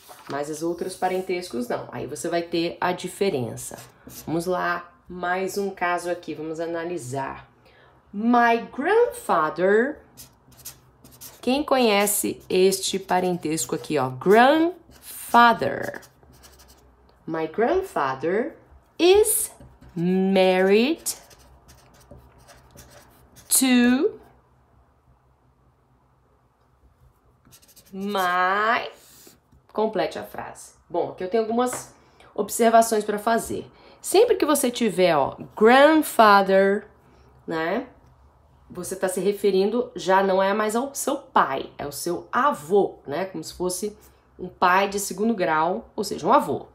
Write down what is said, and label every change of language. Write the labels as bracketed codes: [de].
[pt] Mas os outros parentescos não. Aí você vai ter a diferença. Vamos lá, mais um caso aqui, vamos analisar. [en] My grandfather... [pt] Quem conhece este parentesco aqui, ó? [en] Grandfather. My grandfather is married to my... [pt] Complete a frase. Bom, aqui eu tenho algumas observações para fazer. Sempre que você tiver, ó, grandfather, né? Você está se referindo, já não é mais ao seu pai, é o seu avô, né? Como se fosse um pai de segundo grau, ou seja, um avô.